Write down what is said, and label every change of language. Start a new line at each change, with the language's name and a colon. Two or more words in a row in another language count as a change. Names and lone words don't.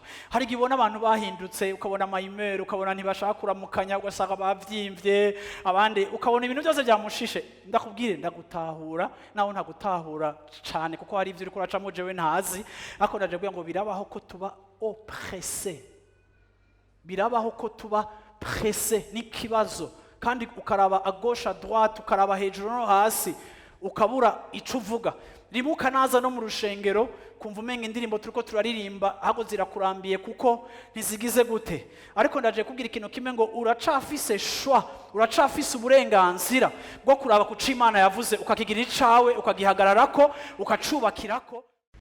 Rundi: Hari gihe ubona abantu bahindutse, ukabona amayimero, ukabona ntibashaka kuramukanya, ugasanga bavyimvye, abandi ukabona ibintu byose byamushishe. Ndakubwire ndagutahura, nawe ntagutahura cyane, kuko hari ivyo uri kuracamo jewe ntazi. Ariko ndaje kugira ngo birabaho ko tuba oppressé, birabaho ko tuba pressé n'ikibazo, kandi ukaraba
French: à gauche à droite,
Rundi: ukaraba hejuru no hasi, ukabura ico uvuga. Ribuka naza no mu rushengero kumva umenga indirimbo turiko turaririmba hago zirakurambiye kuko ntizigize gute. Ariko ndaje kubwira ikintu kimwe ngo uracafise choix, uracafise uburenganzira bwo kuraba ku Imana yavuze, ukakigira icawe, ukagihagararako, ukacubakirako.